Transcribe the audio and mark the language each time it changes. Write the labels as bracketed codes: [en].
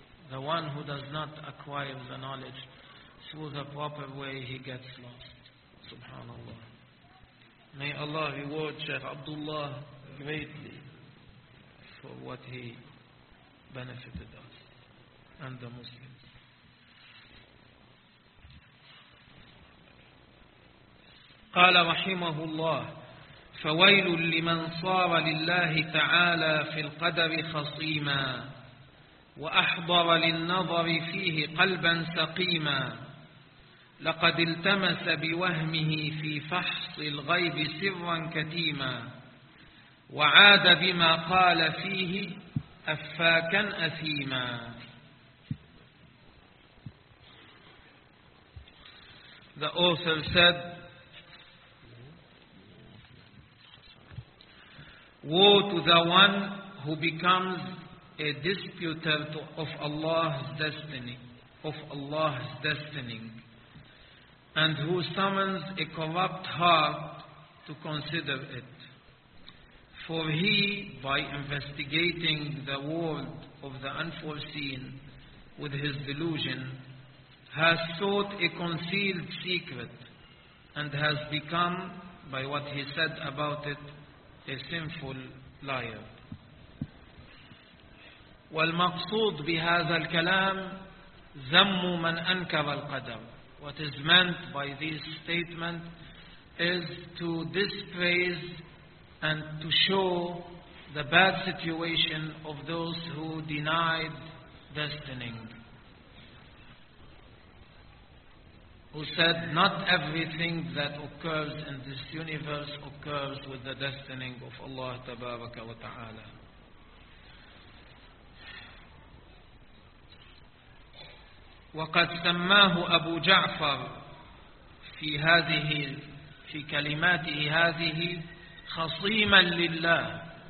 [en] The one who does not acquire the knowledge through the proper way, he gets lost. Subhanallah. May Allah reward Sheikh Abdullah greatly for what he benefited us and the Muslims. [ar] قال رحمه الله: فويل لمن صار لله تعالى في القدر خصيما، وأحضر للنظر فيه قلبا سقيما، لقد التمس بوهمه في فحص الغيب سرا كتيما، وعاد بما قال فيه أفاكا أثيما. [en] The author said, woe to the one who becomes a disputer of Allah's destiny, of Allah's destining, and who summons a corrupt heart to consider it. For he, by investigating the world of the unforeseen with his delusion, has sought a concealed secret and has become, by what he said about it, a sinful liar. [ar] والمقصود بهذا الكلام ذم من أنكر القدر. [en] What is meant by this statement is to dispraise and to show the bad situation of those who denied destining, who said not everything that occurs in this universe occurs with the destining of Allah tabaraka wa ta'ala. [ar] وقد سماه أبو جعفر في هذه في كلماته هذه خصيما لله.